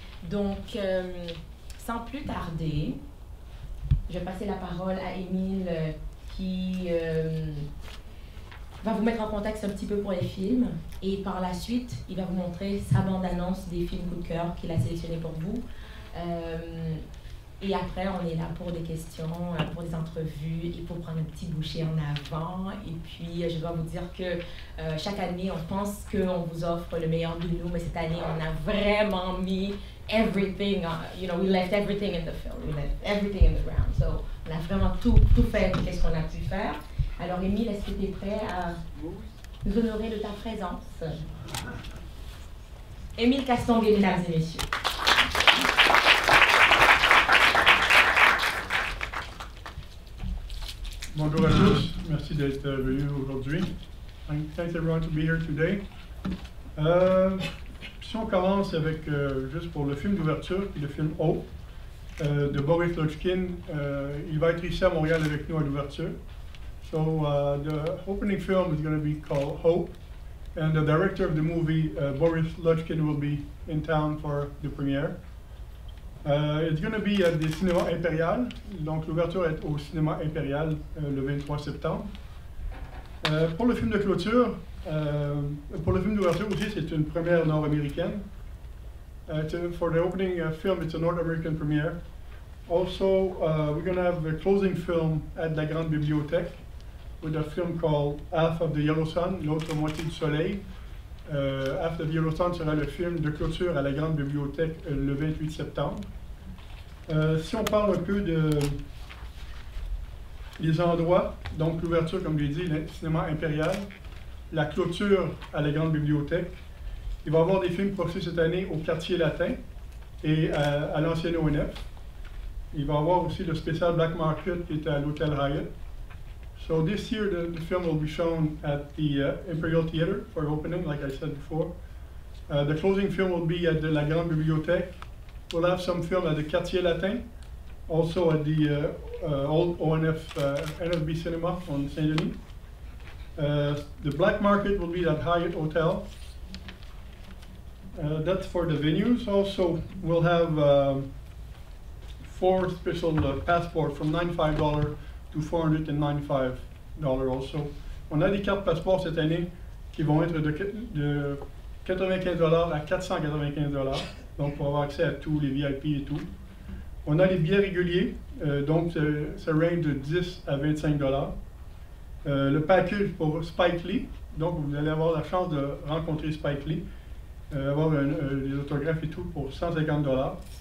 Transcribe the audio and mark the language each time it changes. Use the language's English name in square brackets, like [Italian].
[French] Donc, sans plus tarder, je vais passer la parole à Émile qui va vous mettre en contexte un petit peu pour les films et par la suite, il va vous montrer sa bande-annonce des films coup de cœur qu'il a sélectionnés pour vous. Et après, on est là pour des questions, pour des entrevues et pour prendre un petit bouchée en avant. Et puis, je dois vous dire que chaque année, on pense qu'on vous offre le meilleur de nous, mais cette année, on a vraiment mis [English] everything, we left everything in the film, we left everything in the ground. [French] So, on a vraiment tout fait, qu'est-ce qu'on a pu faire. Alors, Émile, est-ce que tu es prêt à nous honorer de ta présence? Émile Castonguay, mesdames et messieurs. Bonjour à tous, merci d'être venus aujourd'hui. [English] Thanks everyone to be here today. [French] Si on commence avec, juste pour le film d'ouverture, le film Hope, de Boris Lodchkin, il va être ici à Montréal avec nous à l'ouverture. [English] So the opening film is going to be called Hope, and the director of the movie, Boris Lodchkin, will be in town for the premiere. It's going to be at the Cinéma Impérial, [French] donc l'ouverture est au Cinéma Impérial le 23 septembre. Pour le film de clôture, pour le film d'ouverture aussi, c'est une première nord-américaine. [English] For the opening film, it's a North American premiere. Also, we're going to have a closing film at La Grande Bibliothèque with a film called Half of the Yellow Sun, [French] l'autre moitié du soleil. Half of the Yellow Sun sera le film de clôture à la Grande Bibliothèque le 28 septembre. Si on parle un peu des endroits, donc l'ouverture, comme j'ai dit, le Cinéma Impérial, la clôture à la Grande Bibliothèque. Il va y avoir des films projetés cette année au Quartier Latin et à l'ancienne ONF. Il va y avoir aussi le spécial Black Market qui est à l'Hôtel Hyatt. [English] So this year the film will be shown at the Imperial Theatre for opening, like I said before. The closing film will be at La Grande Bibliothèque. We'll have some film at the Quartier Latin, also at the old ONF NFB Cinema on Saint-Denis. The Black Market will be at Hyatt Hotel. That's for the venues. Also, we'll have 4 special passports from $95 to $495 also. [French] On a des cartes passeports cette année qui vont être de $95 à $495, donc pour avoir accès à tous les VIP et tout. On a les billets réguliers, donc ça range de 10 à $25. Le package pour Spike Lee, donc vous allez avoir la chance de rencontrer Spike Lee, avoir les autographes et tout pour $150.